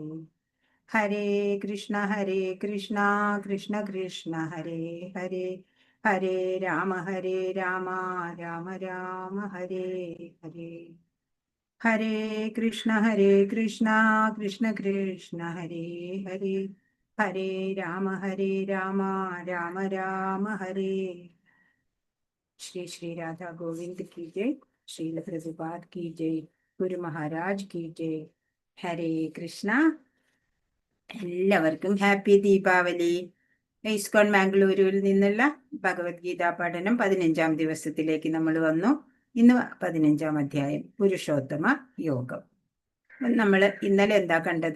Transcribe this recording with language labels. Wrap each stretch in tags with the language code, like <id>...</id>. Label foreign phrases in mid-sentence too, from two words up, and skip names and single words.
<sa>ഹരേ കൃഷ്ണ കൃഷ്ണ കൃഷ്ണ ഹരേ ഹരേ, ഹരേ രാമ രാമ രാമ ഹരേ ഹരേ. ഹരേ കൃഷ്ണ കൃഷ്ണ കൃഷ്ണ ഹരേ ഹരേ, ഹരേ രാമ രാമ രാമ ഹരേ.</sa> <hi>ശ്രീ ശ്രീ രാധാ ഗോവിന്ദ് की जय, श्रील प्रभुपाद की जय, ഗുരു മഹാരാജ് की जय.</hi> <sa>ഹരേ കൃഷ്ണ.</sa> <ml>എല്ലാവർക്കും ഹാപ്പി ദീപാവലി. ഇസ്കോൺ മാംഗ്ലൂരുവിൽ നിന്നുള്ള ഭഗവത്ഗീത പഠനം 15ാം ദിവസത്തിലേക്ക് നമ്മൾ വന്നു. ഇന്ന് 15ാം അധ്യായം പുരുഷോത്തമ യോഗം. നമ്മൾ ഇന്നലെ എന്താ കണ്ടത്?</ml>